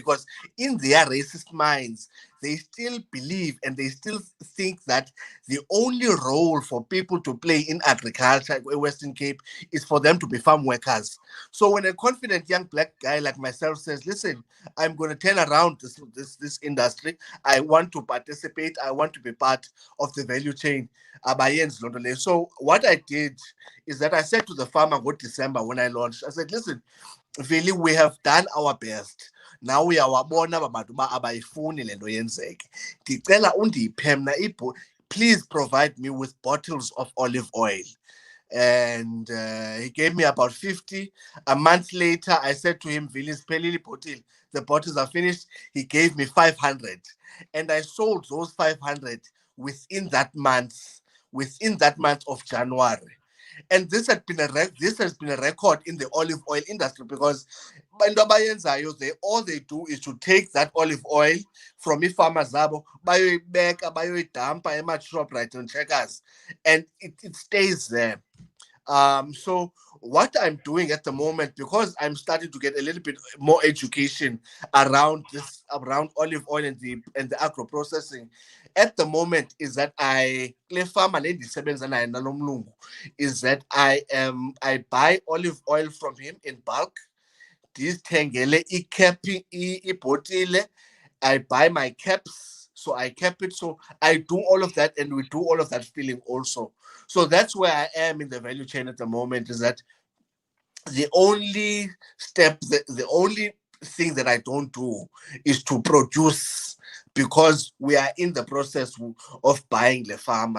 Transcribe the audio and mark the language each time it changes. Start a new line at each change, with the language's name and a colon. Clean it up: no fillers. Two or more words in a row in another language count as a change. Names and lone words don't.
English: Because in their racist minds, they still believe and they still think that the only role for people to play in agriculture in Western Cape is for them to be farm workers. So when a confident young black guy like myself says, listen, I'm going to turn around this industry, I want to participate, I want to be part of the value chain.
Xhosa: Abayenzi loo nto leyo.
English: So what I did is that I said to the farmer December when I launched, I said, listen, really, we have done our best.
Xhosa: Now uyawabona aba bantu uba abayifuni le nto yenzeke. Ndicela undiphe mna
English: please provide me with bottles of olive oil. And he gave me about 50. A month later, I said to him, Vili, spelili bottle. The bottles are finished. He gave me 500. And I sold those 500 within that month of January. And this has been a record in the olive oil industry, because all they do is to take that olive oil from farmers
Xhosa: zabo bayoyibeka bayoyidampa ema-Shoprite
English: and Checkers, and it stays there. So what I'm doing at the moment, because I'm starting to get a little bit more education around olive oil and the agro processing, at the moment, is that I buy olive oil from him in bulk.
Xhosa: Ndizithengele ibhotile.
English: I buy my caps, so I cap it. So I do all of that, and we do all of that filling also. So that's where I am in the value chain at the moment, is that the only the only thing that I don't do is to produce, because we are in the process of buying the farmer.